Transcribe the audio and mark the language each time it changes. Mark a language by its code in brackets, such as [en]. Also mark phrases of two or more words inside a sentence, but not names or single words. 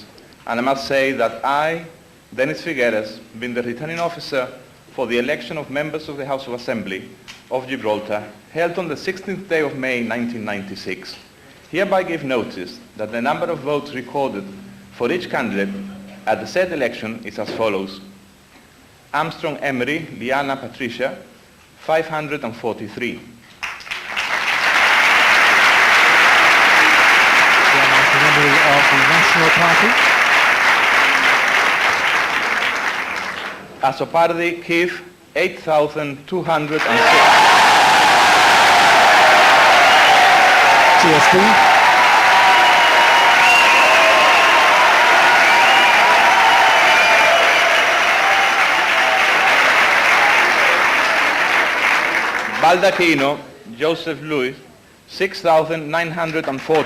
[en] And I must say that I, Dennis Figueras, being the returning officer for the election of members of the House of Assembly, of Gibraltar, held on the 16th day of May 1996, hereby give notice that the number of votes recorded for each candidate at the said election is as follows. Armstrong Emery, Liana Patricia, 543. Of the National Party. Asopardi Keith, 8,206. G.S.D. Baldacchino, Joseph Louis, 6,940.